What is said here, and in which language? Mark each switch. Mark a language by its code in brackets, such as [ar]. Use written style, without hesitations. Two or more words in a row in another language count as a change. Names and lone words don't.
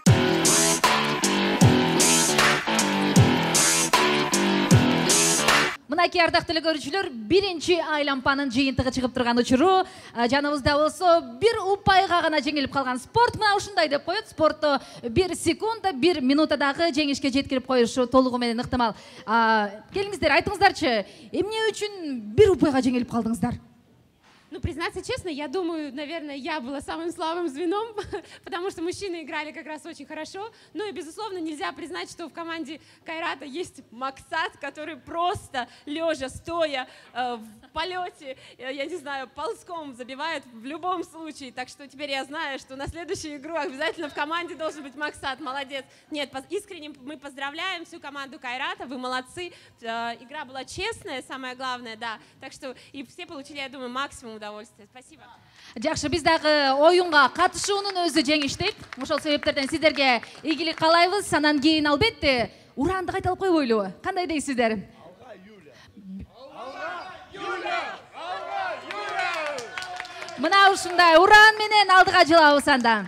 [ky] Мынакей ардактуу көрүүчүлөр, биринчи айлампанын жыйынтыгы чыгып турган учуру. Жаныбызда болсо бир упайга гана жеңилип калган спорт мына ушундай деп коет. Спортто 1 секунда, 1 минутадагы жеңишке жеткирип коюшу толугу менен ыктымал. Келиңиздер, айтыңыздарчы, эмне үчүн бир упайга жеңилип калдыңыздар? [ru] Ну, признаться честно, я думаю, наверное, я была самым слабым звеном, потому что мужчины играли как раз очень хорошо. Ну и, безусловно, нельзя признать, что в команде Кайрата есть Максат, который просто лежа, стоя, в полете, я не знаю, ползком забивает в любом случае. Так что теперь я знаю, что на следующую игру обязательно в команде должен быть Максат. Молодец. Нет, искренне мы поздравляем всю команду Кайрата, вы молодцы. Игра была честная, самое главное, да. Так что и все получили, я думаю, максимум удовольствия. Спасибо. [ky] Жакшы, биз дагы оюнга катышуунун өзү жеңиштик. Ошол себептерден сиздерге ийгилик каалайбыз. Анан кийин албетте уранды кайталып койбойлубу? Кандай дейсиздер? Мына ушундай уран менен алдыга жылабыз анда.